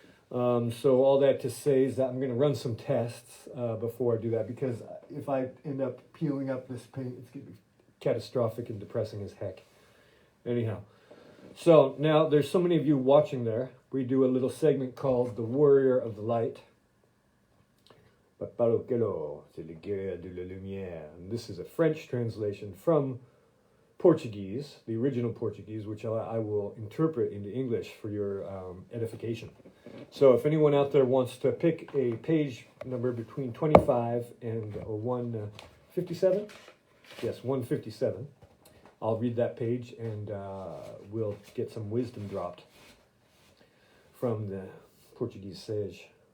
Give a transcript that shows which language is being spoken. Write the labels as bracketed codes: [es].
[en] So all that to say is that I'm going to run some tests before I do that, because if I end up peeling up this paint, it's going to be catastrophic and depressing as heck. Anyhow, so now there's so many of you watching there. We do a little segment called The Warrior of the Light. [fr] C'est le guerrier de la lumière. [en] And this is a French translation from Portuguese, the original Portuguese, which I will interpret into English for your edification. So if anyone out there wants to pick a page number between 25 and 157, yes, 157, I'll read that page, and we'll get some wisdom dropped from the Portuguese sage.